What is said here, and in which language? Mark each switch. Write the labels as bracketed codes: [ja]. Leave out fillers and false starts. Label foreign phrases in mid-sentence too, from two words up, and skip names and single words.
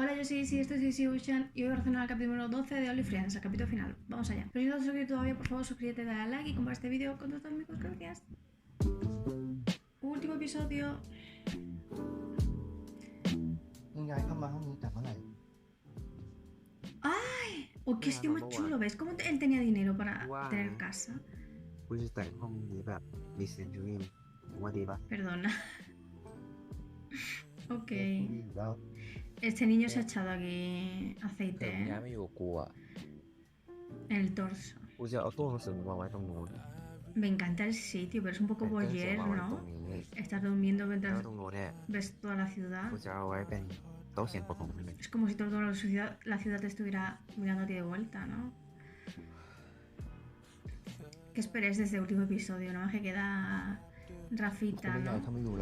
[es] Hola, sí, esto es Easy Ocean y hoy voy a reaccionar al capítulo número 12 de Only Friends, el capítulo final. Vamos allá. Pero si no te has suscrito todavía, por favor, suscríbete, dale a like y comparte este vídeo con tus amigos. Gracias. Último episodio. [th] ยังย้ายเข้ามาห้องนี้แต่เมื่อไหร่ [es] ¡Ay! ¡Oh, qué sitio más chulo! ¿Ves cómo él tenía dinero para tener casa? [th] กูจะแต่งห้องนี้แบบมีเซนจูรี่ว่าดีป่ะ [es] Perdona. Ok. [th] ดีอยู่แล้ว [es] Este niño se ha echado aquí [th] เธอ [es] aceite [th] มึงย้ายมาอยู่กับกูอ่ะ [es] en el torso. [th] กูจะเอาตู้หนังสือมาไว้ตรงนู้น [es] Me encanta el sitio, pero es un poco [th] แต่ตู้หนังสือ [es] voyeur, [th] มาไว้ตรง [es] ¿no? [th] นี้ [es] Estás durmiendo [th] แล้ว [es] mientras [th] ตรงนู้นเนี่ย [es] ves toda la ciudad. [th] กูจะเอาไว้เป็นโต๊ะเขียนบทของมัน [es] Es como si toda la ciudad te estuviera mirando a ti de vuelta, ¿no? ¿Qué esperáis de este último episodio, no? Que queda [th] กู [es] Rafita, [th] ไม่ย้าย [es] ¿no? [th] เขาไม่อยู่หรอก